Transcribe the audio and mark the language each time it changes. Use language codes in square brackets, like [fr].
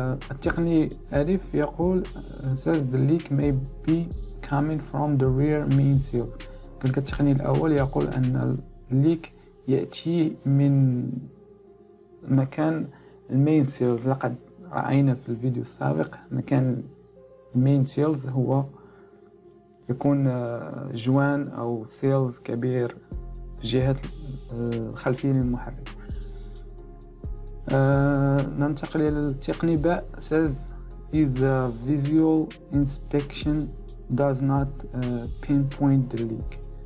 [ar] التقني ألف يقول [en] says the leak may be coming from the rear main seal. [ar] قالك التقني الأول يقول أن الليك يأتي من مكان المين سيلز. لقد رأينا في الفيديو السابق مكان المين سيلز هو يكون جوان أو سيلز كبير في جهة الخلفية للمحرك. ننتقل إلى التقني باء [en] says is the visual inspection does not pinpoint the leak.